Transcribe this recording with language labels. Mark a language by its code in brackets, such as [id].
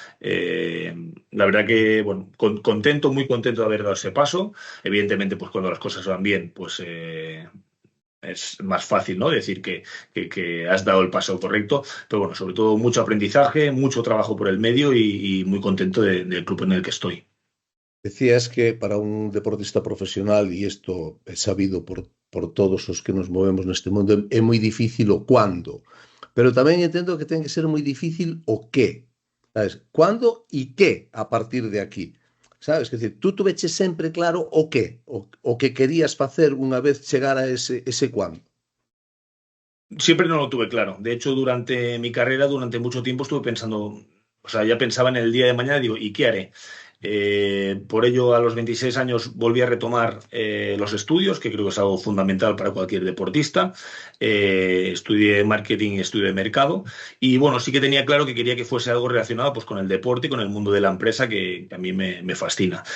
[es] La verdad que, bueno, contento, muy contento de haber dado ese paso. Evidentemente, pues cuando las cosas van bien, pues es más fácil, ¿no? Decir que has dado el paso correcto, pero bueno, sobre todo mucho aprendizaje, mucho trabajo por el medio y muy contento del club en el que estoy. Decías que para un deportista profesional, y esto es sabido por todos [gl] os que nos movemos neste mundo, é moi difícil o cuándo, pero tamén entendo que ten que ser moi difícil o qué, sabes? Cuándo e qué a partir de aquí. Sabes? Que decir, tú tuveches sempre claro o qué, o que querías facer unha vez chegar a ese cuándo. [es] Siempre no lo tuve claro. De hecho, durante mi carrera, durante mucho tiempo estuve pensando, o sea, ya pensaba en el día de mañana, digo, ¿y qué haré? Por ello, a los 26 años volví a retomar los estudios, que creo que es algo fundamental para cualquier deportista. Estudié marketing y estudié mercado. Y bueno, sí que tenía claro que quería que fuese algo relacionado pues, con el deporte y con el mundo de la empresa, que a mí me fascina.